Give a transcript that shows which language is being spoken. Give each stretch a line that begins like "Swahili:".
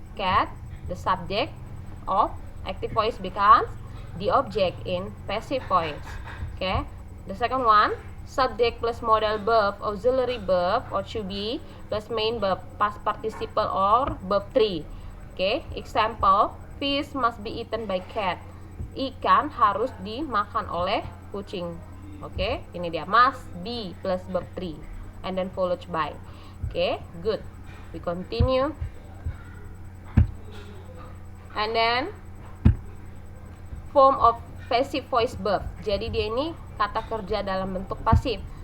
English: Cat, the subject of active voice becomes the object in passive voice. Okay. The second one, subject plus modal verb, auxiliary verb or to be plus main verb, past participle or verb 3. Okay. Example, fish must be eaten by cat.
Indonesian: Ikan harus dimakan oleh kucing.
English: Okay.
Indonesian: Ini dia,
English: must be plus verb 3 and then followed by. Okay. Good. We continue. And then form of passive voice verb.
Indonesian: Jadi dia ini kata kerja dalam bentuk pasif.